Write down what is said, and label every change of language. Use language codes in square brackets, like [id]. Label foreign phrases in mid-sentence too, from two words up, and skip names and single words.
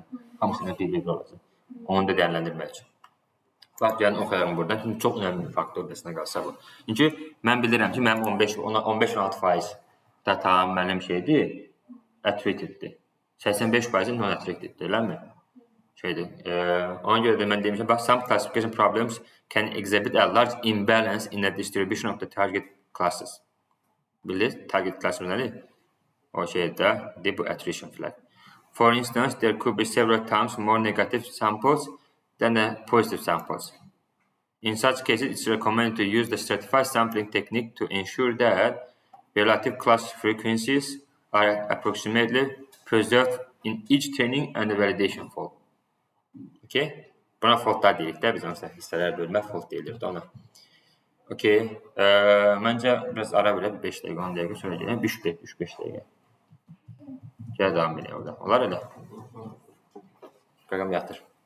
[az] Hamısından bir-bir olacaq. Onu da dəyərləndirmək üçün. Bax, gəlin oxuyalım buradan. Çünki çox önəmli bir faktor dəsinə qalsa bu. Çünki mən bilirəm ki, mənim 15-16% datam mənim şeydir, attracteddir. 85% non-attracteddir, eləmi? Ona görə də mən demişəm, bax, [en] some classification problems can exhibit a large imbalance in the distribution of the target classes. [az] Bilir, [en] target class [az] nədir? O şeydə, bu attrition flag. [en] For instance, there could be several times more negative samples than the positive samples. In such cases, it's recommended to use the stratified sampling technique to ensure that relative class frequencies are approximately preserved in each training and validation fault. Okay? [az] Buna faultlar deyirik də, biz onsa hissələr bölmə fault deyilirdi ona. [en] Okay. [az] Məncə biraz ara verək, 5 dəqiqə, 10 dəqiqə sonra gələk, 3-5 dəqiqə. Gəl davam edək orada. Olar elə? Qaqam yatır.